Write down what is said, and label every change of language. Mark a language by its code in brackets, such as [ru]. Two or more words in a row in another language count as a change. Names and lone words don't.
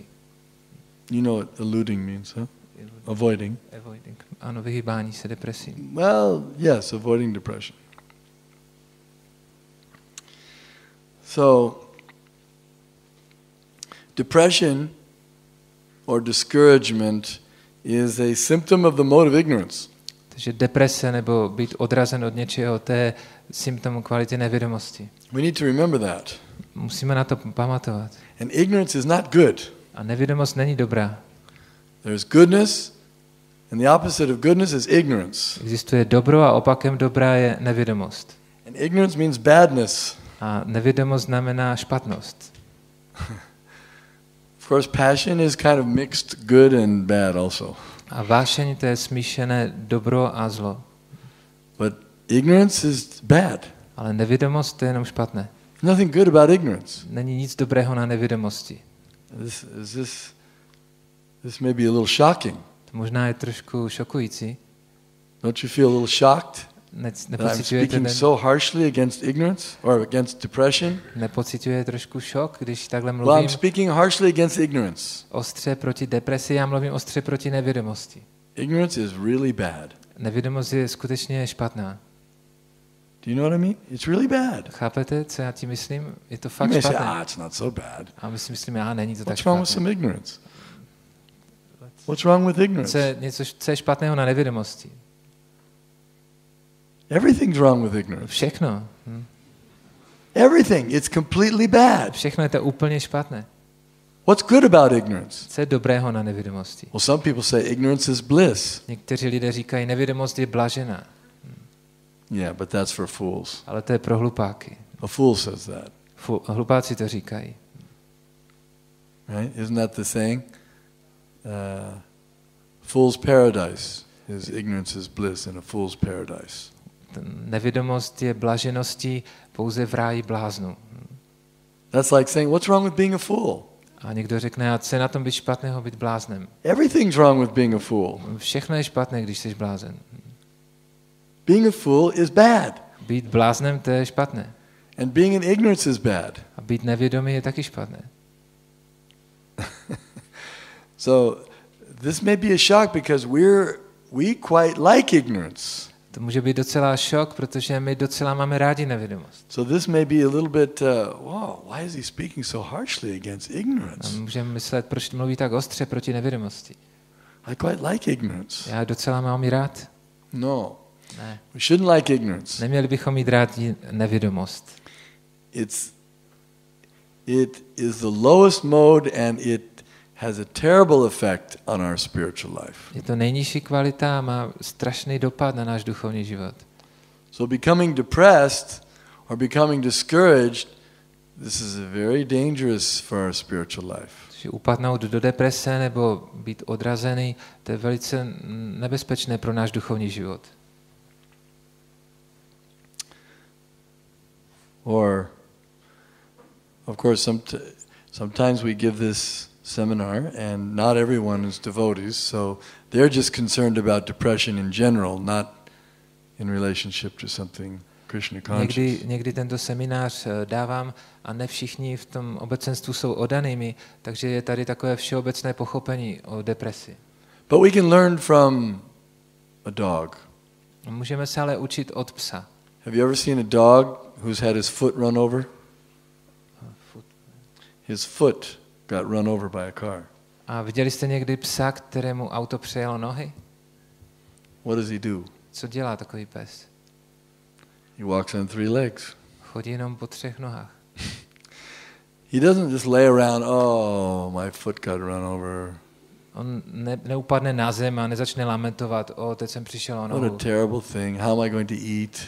[en] You know what eluding means, huh? Avoiding. Avoiding. [cs] Ano, vyhýbání se depresí. [en] Well, yes, avoiding depression. So, depression or discouragement is a symptom of the mode of ignorance. [cs] Takže deprese nebo být odrazen od něčeho, to je symptom kvality nevědomosti. [en] We need to remember that. [cs] Musíme na to pamatovat. [en] And ignorance is not good. [cs] A nevědomost není dobrá. [en] There's goodness, and the opposite of goodness is ignorance. [cs] Existuje dobro a opakem dobrá je nevědomost. [en] And ignorance means badness. [cs] A nevědomost znamená špatnost. [en] Of course, passion is kind of mixed good and bad also. [cs] A vášeň to je smíšené dobro a zlo. [en] But ignorance is bad. [cs] Ale nevědomost to je jenom špatné. [en] Nothing good about ignorance. [cs] Není nic dobrého na nevědomosti. [en] This may be a little shocking. [cs] To možná je trošku šokující. [en] Don't you feel a little shocked? That I'm speaking so harshly against ignorance or against depression? [cs] Nepociťuje trošku šok, když takhle [en] Well, [cs] mluvím? [en] I'm speaking harshly against ignorance. [cs] Ostře proti depresi, já mluvím ostře proti nevědomosti. [en] Ignorance is really bad. [cs] Nevědomost je skutečně špatná. [en] Do you know what I mean? It's really bad. [cs] Chápete, co já tím myslím? Je to [en] You [cs] fakt [en] may say, [cs] špatné. [en] it's not so bad. [cs] A my si myslíme, není to tak [en] What's wrong with [cs] špatné. [en] some ignorance? What's wrong with ignorance? [cs] Co je špatného na nevědomosti? [en] Everything's wrong with ignorance. [cs] Všechno. [en] Everything. It's completely bad. [cs] Všechno je to úplně špatné. [en] What's good about ignorance? [cs] Co je dobrého na nevědomosti? [en] Well, some people say ignorance is bliss. [cs] Někteří lidé říkají, nevědomost je blažená. [en] Yeah, but that's for fools. [cs] Ale to je pro hlupáky. [en] A fool says that. [cs] Hlupáci to říkají. [en] Right? Isn't that the saying? Fool's paradise is ignorance is bliss in a fool's paradise. [cs] Nevědomost je blažeností pouze v ráji bláznů. [en] That's like saying, what's wrong with being a fool? [cs] A někdo řekne, a co je na tom být špatného, být bláznem? [en] Everything's wrong with being a fool. [cs] Všechno je špatné, když jsi blázen. [en] Being a fool is bad. [cs] Být bláznem, to je špatné. [en] And being in ignorance is bad. [cs] A být nevědomý je taky špatné. [en] So this may be a shock because we quite like ignorance. [cs] To může být docela šok, protože my docela máme rádi nevědomost. [en] So this may be a little bit, wow, why is he speaking so harshly against ignorance? [cs] A můžeme myslet, proč mluví tak ostře proti nevědomosti. [en] I quite like ignorance. [cs] Já docela mám ji rád. [en] No, [cs] Ne. [en] we shouldn't like ignorance. [cs] Neměli bychom mít rádi nevědomost. [en] It is the lowest mode and it has a terrible effect on our spiritual life. [cs] Je to nejnižší kvalita a má strašný dopad na náš duchovní život. [en] So becoming depressed or becoming discouraged, this is very dangerous for our spiritual life. [cs] Že upadnout do deprese nebo být odrazený, to je velice nebezpečné pro náš duchovní život. [en] Or, of course, sometimes we give this seminar and not everyone is devotees, so they're just concerned about depression in general, not in relationship to something Krishna conscious. [cs] Někdy tento seminář dávám a ne všichni v tom obecenstvu jsou oddanými, takže je tady takové všeobecné pochopení o depresi. [en] But we can learn from a dog. [cs] Můžeme se ale učit od psa. [en] Have you ever seen a dog who's had his foot run over? His foot got run over by a car. [cs] A viděli jste někdy psa, kterému auto přejelo nohy? [en] What does he do? [cs] Co dělá takový pes? [en] He walks on 3 legs. [cs] Chodí jenom po 3 nohách. [en] He doesn't just lay around, oh, my foot got run over. [cs] On neupadne na zem a nezačne lamentovat, teď jsem přišel o nohu. [en] What a terrible thing. How am I going to eat?